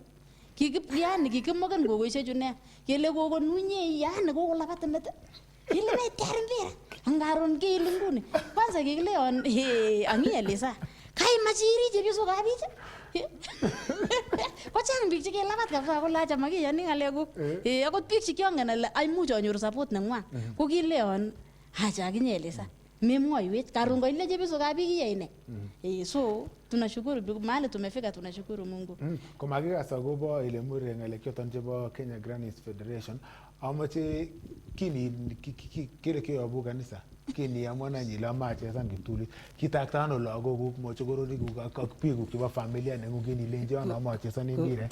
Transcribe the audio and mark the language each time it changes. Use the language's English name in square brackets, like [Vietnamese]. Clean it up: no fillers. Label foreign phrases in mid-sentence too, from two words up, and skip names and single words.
[Kalenjin] Yani kikimoken kokoishek chu nea kele kokonunye yani kokolabat met kile metyar mpira angaron kele nguni kwanza kikileon angieleza kaimach iri chepyosokab biik kochang biik chekelabat kabisa kolacha makiyoni ng'alekuk akot biik chekiongen ale aimuch anyoru support neng'wang ko kileon acha akinyeeleza memwoiwech karon kaile chepyosokab biik iyai ne so [Swahili] tunashukuru mahali tumefika, tunashukuru Mungu. [Kalenjin] Komakikas akobo ile mure ng'alek choton chebo Kenya Grannies Federation, amache kini kile keyobu kanisa kini amwana nyile amachesan kiptulit kitakta ano lagokuk mochokoronikuk ak biikuk chebo familia neng'ung kini ilenjon amachesani mbiret.